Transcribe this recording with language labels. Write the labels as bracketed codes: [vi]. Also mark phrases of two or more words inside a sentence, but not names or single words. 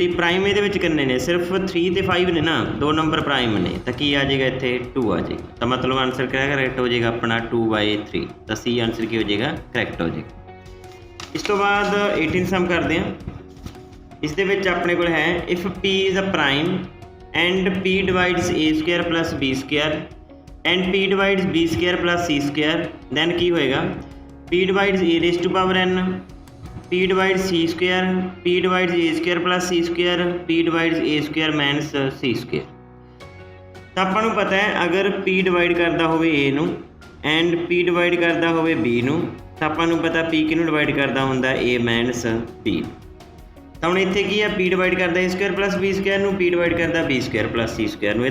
[pa] ਪ੍ਰਾਈਮ ਇਹਦੇ ਵਿੱਚ ਕਿੰਨੇ ਨੇ? ਸਿਰਫ 3 ਅਤੇ 5 ਨੇ ਨਾ, 2 ਨੰਬਰ ਪ੍ਰਾਈਮ ਨੇ। ਤਾਂ ਕੀ ਆ ਜਾਏਗਾ ਇੱਥੇ? 2 ਆ ਜਾਏਗਾ। ਤਾਂ ਮਤਲਬ ਆਨਸਰ ਕਿਹੜਾ ਕਰੈਕਟ ਹੋ ਜਾਏਗਾ ਆਪਣਾ? 2/3। ਤਾਂ ਸੀ ਆਨਸਰ ਕੀ ਹੋ ਜਾਏਗਾ? ਕਰੈਕਟ ਹੋ ਜਾਏਗਾ। ਇਸ ਤੋਂ ਬਾਅਦ 18 ਸਮ ਕਰਦੇ ਹਾਂ। ਇਸ ਦੇ ਵਿੱਚ ਆਪਣੇ ਕੋਲ ਹੈ [en] if P is a prime and P divides a² plus b² and P divides b² plus c², then [pa] ਕੀ ਹੋਏਗਾ? [en] P divides a⁴n, P divides c², P divides a² plus c², P divides a² minus c²। [pa] ਤਾਂ ਆਪਾਂ ਨੂੰ ਪਤਾ ਹੈ ਅਗਰ P ਡਿਵਾਈਡ ਕਰਦਾ ਹੋਵੇ A ਨੂੰ ਐਂਡ P ਡਿਵਾਈਡ ਕਰਦਾ ਹੋਵੇ B ਨੂੰ, ਤਾਂ ਆਪਾਂ ਨੂੰ ਪਤਾ P ਕਿਹਨੂੰ ਡਿਵਾਈਡ ਕਰਦਾ ਹੁੰਦਾ? A ਮਾਈਨਸ B। ਤਾਂ ਹੁਣ ਇੱਥੇ ਕੀ ਹੈ? P ਡਿਵਾਈਡ ਕਰਦਾ [en] a² plus b² [pa] ਨੂੰ, P ਡਿਵਾਈਡ ਕਰਦਾ [en] b² plus c² [pa] ਨੂੰ।